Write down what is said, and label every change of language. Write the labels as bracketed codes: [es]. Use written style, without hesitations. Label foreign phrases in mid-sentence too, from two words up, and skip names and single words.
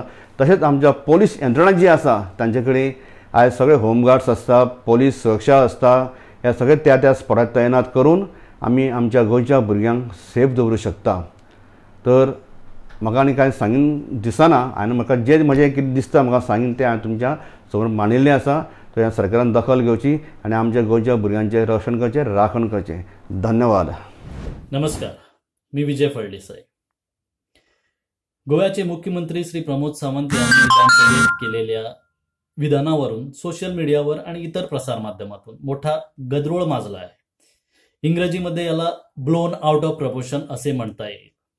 [kok] तशेंच आमच्या पोलीस यंत्रणा जी आसा तांचे कडेन आयज सगळे होमगार्ड्स आसता, पोलीस सुरक्षा आसता, हे सगळे त्या स्पॉटार तैनात करून आमी आमच्या गोंयच्या भुरग्यांक सेफ दवरूं शकता. तर म्हाका आनी कांय सांगीन दिसना आनी म्हाका जें म्हजें कितें दिसता म्हाका सांगीन तें हांवें तुमच्या समोर मांडिल्लें आसा. तर ह्या सरकारान दखल घेवची आनी आमच्या गोंयच्या भुरग्यांचें रक्षण करचें, राखण करचें. धन्यवाद. [mr] नमस्कार, मी विजय फळदेसाई. गोव्याचे मुख्यमंत्री श्री प्रमोद सावंत यांनी विधानसभेत केलेल्या विधानावरून [en] social media [mr] आणि इतर प्रसारमाध्यमातून मोठा गदारोळ माजला आहे. इंग्रजीमध्ये याला [en] blown out of proportion [mr] असे म्हणता येईल.